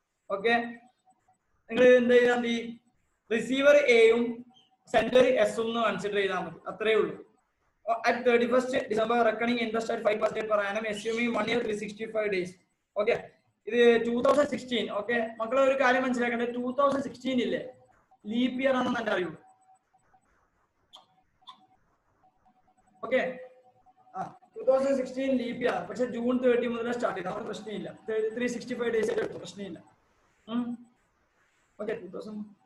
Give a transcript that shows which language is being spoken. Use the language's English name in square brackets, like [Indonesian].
[Malayalam] Okay, നിങ്ങൾ എന്ത് ചെയ്താൽ മതി, റിസീവർ എയും സെന്റർ എസും കൺസിഡർ ചെയ്താൽ മതി. അത്രേ ഉള്ളൂ. [English] At 31st December, reckoning interest at 5% per annum, assuming 1 year 365 days. [Malayalam] Okay, ഇത് 2016. ഓക്കെ, മക്കളെ ഒരു കാര്യം മനസ്സിലാക്കേണ്ടത് 2016 ഇല്ലേ, ലീപ് ഇയർ ആണെന്ന് എന്റെ അറിയുള്ളൂ. ഓക്കെ, 2016 ലീപ് ഇയർ, പക്ഷെ ജൂൺ 30 മുതൽ സ്റ്റാർട്ട് ചെയ്ത് അവിടെ പ്രശ്നമില്ല. 365 ഡേയ്സ് എടുത്തു, പ്രശ്നമില്ല. ഓക്കെ, 2000.